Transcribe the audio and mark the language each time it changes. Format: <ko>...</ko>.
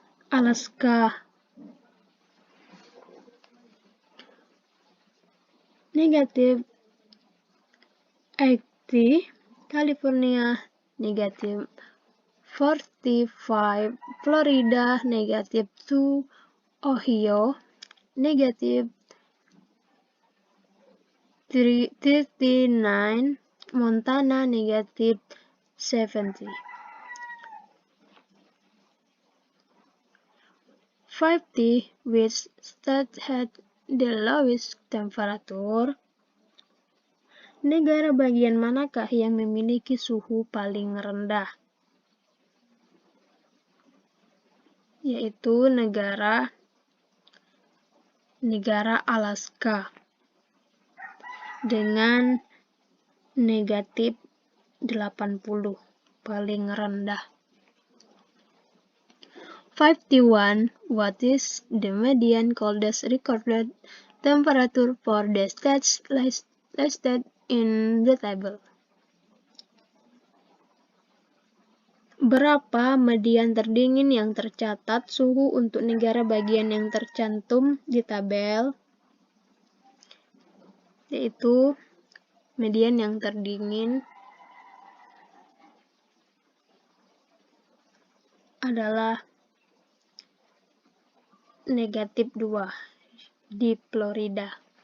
<en>Alaska, negative 80, California, negative 45, Florida, negative 2, Ohio, negative 39, Montana, negative 70. 50, which state had the lowest temperature?</en> <id>Negara bagian manakah yang memiliki suhu paling rendah? Yaitu negara Alaska dengan negatif 80, paling rendah.</id> <en>51. What is the median coldest recorded temperature for the states listed in the table?</en> <id>Berapa median terdingin yang tercatat suhu untuk negara bagian yang tercantum di tabel? Yaitu median yang terdingin adalah negatif 2 di Florida.</id>